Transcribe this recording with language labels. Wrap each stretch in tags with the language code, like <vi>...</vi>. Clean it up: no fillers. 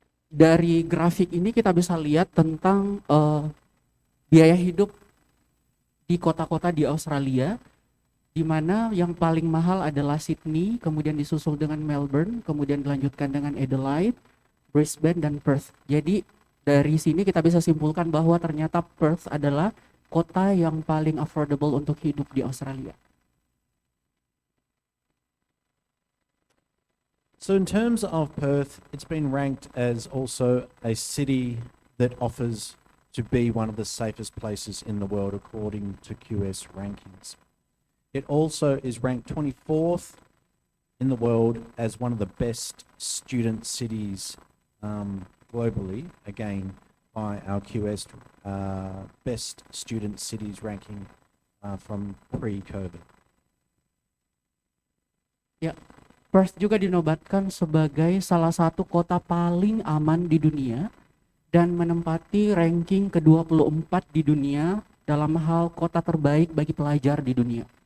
<id>Dari grafik ini kita bisa lihat tentang biaya hidup di kota-kota di Australia, di mana yang paling mahal adalah Sydney, kemudian disusul dengan Melbourne, kemudian dilanjutkan dengan Adelaide, Brisbane, dan Perth. Jadi dari sini kita bisa simpulkan bahwa ternyata Perth adalah kota yang paling affordable untuk hidup di Australia.</id> <en>So in terms of Perth, it's been ranked as also a city that offers to be one of the safest places in the world according to QS rankings. It also is ranked 24th in the world as one of the best student cities globally, again by our QS best student cities ranking from pre-COVID.</en> <id>Ya. Perth juga dinobatkan sebagai salah satu kota paling aman di dunia dan menempati ranking ke-24 di dunia dalam hal kota terbaik bagi pelajar di dunia.</id>